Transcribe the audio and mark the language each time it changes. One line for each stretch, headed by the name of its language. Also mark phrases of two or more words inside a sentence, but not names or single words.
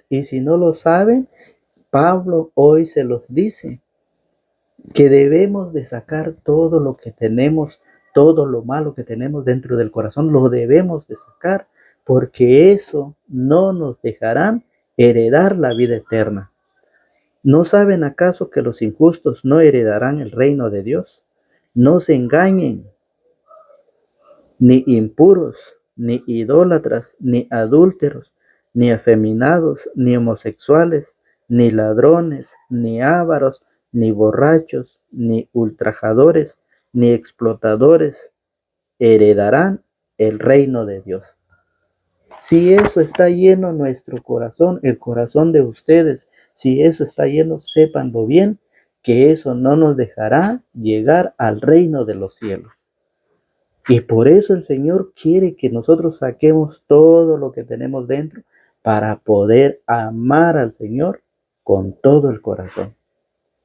Spanish: Y si no lo saben, Pablo hoy se los dice, que debemos de sacar todo lo que tenemos, todo lo malo que tenemos dentro del corazón, lo debemos de sacar, porque eso no nos dejarán heredar la vida eterna. ¿No saben acaso que los injustos no heredarán el reino de Dios? No se engañen, ni impuros, ni idólatras, ni adúlteros, ni afeminados, ni homosexuales, ni ladrones, ni ávaros, ni borrachos, ni ultrajadores, ni explotadores heredarán el reino de Dios. Si eso está lleno nuestro corazón, el corazón de ustedes, si eso está lleno, sépanlo bien, que eso no nos dejará llegar al reino de los cielos. Y por eso el Señor quiere que nosotros saquemos todo lo que tenemos dentro para poder amar al Señor con todo el corazón.